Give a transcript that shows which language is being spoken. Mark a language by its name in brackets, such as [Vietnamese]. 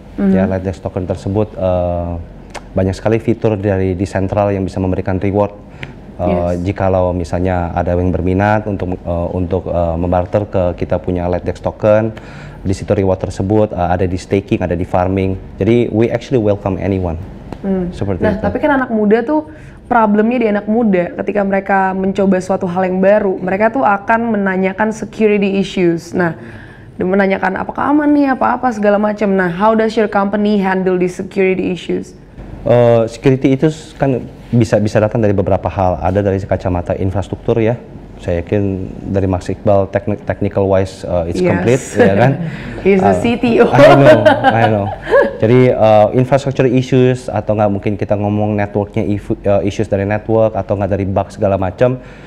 [Indonesian] Ya, Lightdex token tersebut banyak sekali fitur dari Decentral yang bisa memberikan reward. Jikalau misalnya ada yang berminat untuk membarter ke kita punya Lightdex token, di situ reward tersebut ada di staking, ada di farming. [English] Jadi we actually welcome anyone. [Indonesian] Seperti itu. Tapi kan anak muda tuh problemnya di anak muda ketika mereka mencoba suatu hal yang baru, mereka tuh akan menanyakan security issues. Nah, menanyakan apakah aman nih, apa-apa segala macam. [English] Nah, how does your company handle these security issues? [Indonesian] Security itu kan bisa datang dari beberapa hal. Ada dari kacamata infrastruktur ya. Saya yakin dari Mas Iqbal technical wise [English] it's complete [Indonesian] ya kan. [English] He's the CTO. I know. [Indonesian] Jadi infrastructure issues atau nggak mungkin kita ngomong networknya issues dari network atau nggak dari bug segala macam.